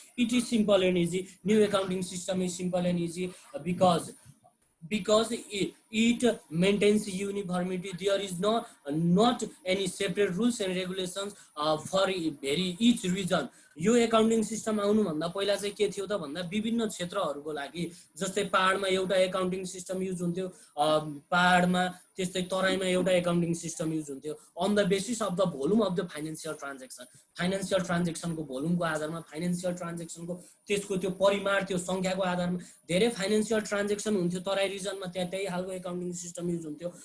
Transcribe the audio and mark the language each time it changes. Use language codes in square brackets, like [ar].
[en] It is simple and easy. New accounting system is simple and easy because it maintains uniformity। There is not any separate rules and regulations for each region। [ne] यो accounting system आउनु भन्दा पहिला चाहिँ के थियो त भन्दा विभिन्न क्षेत्रहरूको लागि जस्तै पहाडमा एउटा एकाउन्टिङ सिस्टम युज हुन्थ्यो, पहाडमा त्यस्तै तराईमा एउटा एकाउन्टिङ सिस्टम युज हुन्थ्यो [en] On the basis of the volume of the financial transaction. [ne] Financial ट्रान्ज्याक्सनको भोल्युमको आधारमा फाइनान्शियल ट्रान्ज्याक्सनको त्यसको त्यो परिमाण त्यो सङ्ख्याको आधारमा धेरै फाइनान्शियल ट्रान्ज्याक्सन हुन्थ्यो तराई रिजनमा, त्यही खालको एकाउन्टिङ सिस्टम युज हुन्थ्यो।